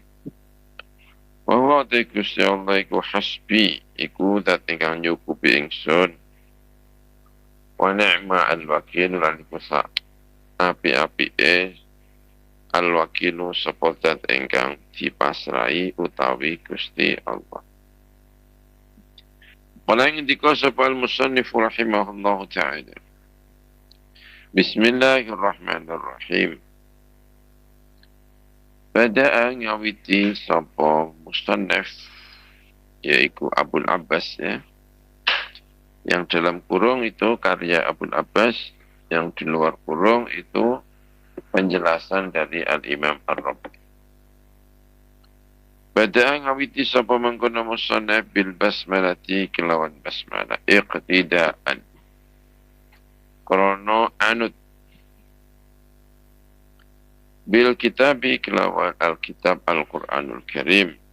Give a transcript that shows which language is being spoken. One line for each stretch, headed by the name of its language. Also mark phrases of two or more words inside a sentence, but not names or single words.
Arabic: وهو
Javanese: Gusti Allah iku hasbi iku zat ingkang nyukupi ingsun
Arabic: ونعم الوكيل
Javanese: lan iku api-apike al-wakilu sapa zat ingkang dipasrai utawi Gusti Allah. Wala ngendika sapa
Arabic: المصنف رحمه الله تعالى.
Javanese: Bismillahirrahmanirrahim. Bada'a ngawiti sapa musannif yaitu Abul Abbas ya.
Indonesian: Yang dalam kurung itu karya Abul Abbas, yang di luar kurung itu penjelasan dari Al-Imam Ar-Rabi.
Javanese: Bada'a ngawiti sapa mangkono musannif
Arabic: بالبسملة
Javanese: kelawan basmalah iqtidaan krono anut
Arabic: بالكتاب
Javanese: kelawan
Arabic: الكتاب القرآن الكريم